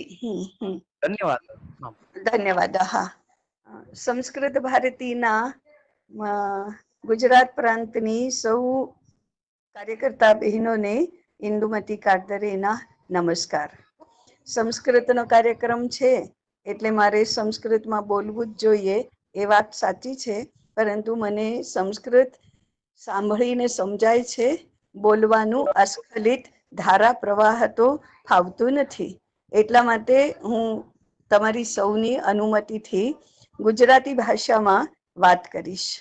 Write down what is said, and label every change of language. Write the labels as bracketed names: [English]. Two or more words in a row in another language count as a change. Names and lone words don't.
[Sanskrit] धन्यवादः। धन्यवादः। [Gujarati] સંસ્કૃતભારતીના ગુજરાત પ્રાંતની સૌ કાર્યકર્તા બહનોને ઇંદુમતી કાકદરેના નમસ્કાર। संस्कृतનો કાર્યક્રમ છે એટલે મારે સંસ્કૃતમાં બોલવું જ જોઈએ એ વાત સાચી છે, પરંતુ મને સંસ્કૃત સાંભળીને સમજાય છે, બોલવાનું અસ્ખલિત ધારા પ્રવાહ તો ફાવતું નથી. એટલા માટે હું તમારી સૌની અનુમતિથી ગુજરાતી ભાષામાં વાત કરીશ.